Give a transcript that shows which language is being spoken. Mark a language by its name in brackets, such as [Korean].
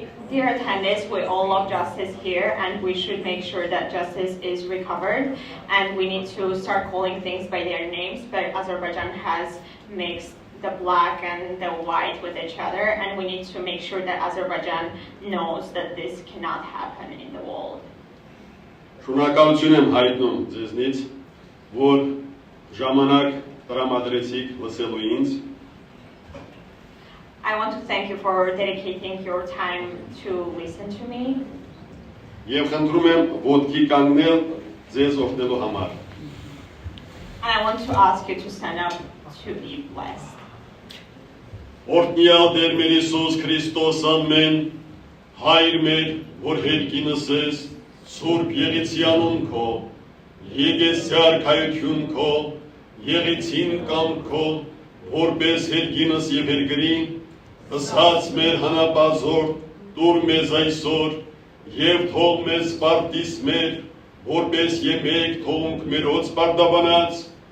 [English] Dear attendees, we all love justice here, and we should make sure that justice is recovered, and we need to start calling things by their names, but Azerbaijan has mixed the black and the white with each other, and we need to make sure that Azerbaijan knows that this cannot happen in the world. [Armenian] Շնորհակալություն եմ հայտնում ձեզնից, որ ժամանակ տրամադրեցիք լսելու ինձ։ [English] I want to thank you for dedicating your time to listen to me. [Armenian] Եվ խնդրում եմ ոտքի կանգնել ձեզ օգնելու համար։ [English] And I want to ask you to stand up to be blessed. [Armenian] Օրհնյալ Տեր մեր Հիսուս Քրիստոս ամեն, Հայր մեր, որ հերկինս ես, Սուրբ Եղեցյանուն քո, եկես արքայություն քո, եղեցին կամ քո, որպես հերկինս եւ հերգրին, ըսած մեր հանապազոր, տուր մեզ այսօր, եւ թող մեզ սպարտիս մեր, որպես եմեք թողունք մերոց պարտաբանած,